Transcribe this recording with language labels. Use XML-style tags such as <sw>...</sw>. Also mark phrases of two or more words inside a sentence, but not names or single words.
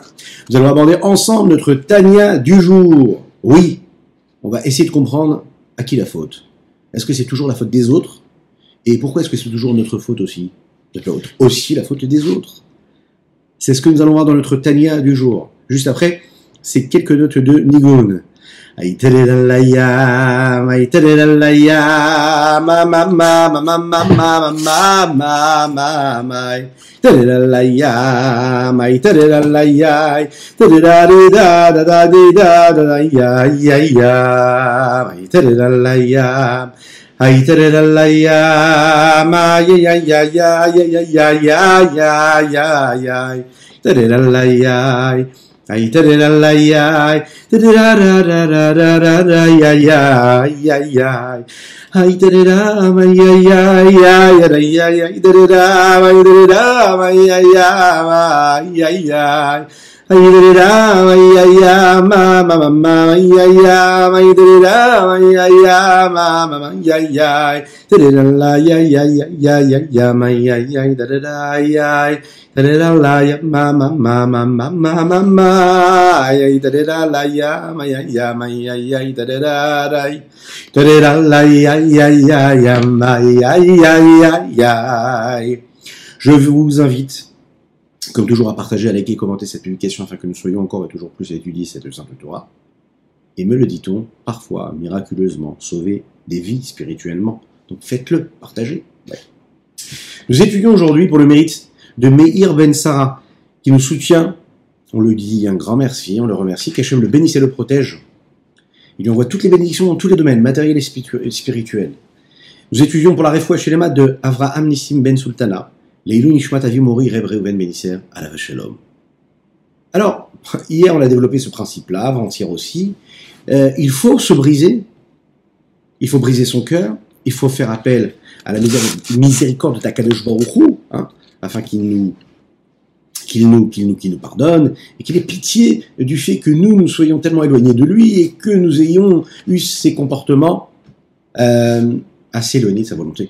<fr>Nous allons aborder ensemble notre Tania du jour. Oui, on va essayer de comprendre à qui la faute. Est-ce que c'est toujours la faute des autres? Et pourquoi est-ce que c'est toujours notre faute aussi? Peut-être aussi la faute des autres. C'est ce que nous allons voir dans notre Tania du jour. Juste après, c'est quelques notes de Nigun. Aïtalélalaya, aïtalélalaya, ma ma ma ma ma ma ma ma ma ma ma aïtalélalaya, aïtalélalaya, aïtalélalaya, da da da da da ya ya ya, aïtalélalaya, aïtalélalaya, ma ya ya ya ya ya ya ya ya ya ya, aïtalélalaya. Ay ta la la ya, ta ra ra ra ra ra ra ra ya ya ya ya. Ay ta ra ma ya ya ya ya ya ya. Ta ra ma ya ya ma ya ya. Ay ta ra ma ya ya ma ma ma ma ya ya. Ay ta ra ma ya ya ma ma ma ya ya. Ta ra la ya ya ya ya ya ya ma ya ya. Ta ra ya. Ta-da-da-la-ya, ma-ma-ma-ma-ma-ma-ma, ta-da-da-la-ya, ma-ya-ya, ma-ya-ya, ta-da-da-da, ta-da-da-la-ya-ya-ya-ya, ma-ya-ya-ya-ya. Je vous invite, comme toujours, à partager, à liker et commenter cette publication afin que nous soyons encore et toujours plus à étudier cette simple Torah. Et me le dit-on, parfois, miraculeusement, sauver des vies spirituellement. Donc faites-le, partagez. Ouais. Nous étudions aujourd'hui pour le mérite de Meir Ben Sarah, qui nous soutient. On lui dit un grand merci, on le remercie, qu'Hachem le bénisse et le protège. Il lui envoie toutes les bénédictions dans tous les domaines, matériels et spirituels. Nous étudions pour la</fr> <he>רפואה שלמה</he> <fr>de Avraham Nissim Ben Sultana,</fr> <he>לעילוי נשמת אבי מורי</he> <fr>Reb Reuven Ben Isser,</fr> <he>עליו השלום.</he> <fr>Alors, hier on a développé ce principe-là, avant-hier aussi. Il faut se briser, il faut briser son cœur, il faut faire appel à la miséricorde de</fr> <he>הקדוש ברוך הוא,</he> <fr>hein, afin qu'il nous pardonne, et qu'il ait pitié du fait que nous soyons tellement éloignés de lui, et que nous ayons eu ces comportements assez éloignés de sa volonté.</fr>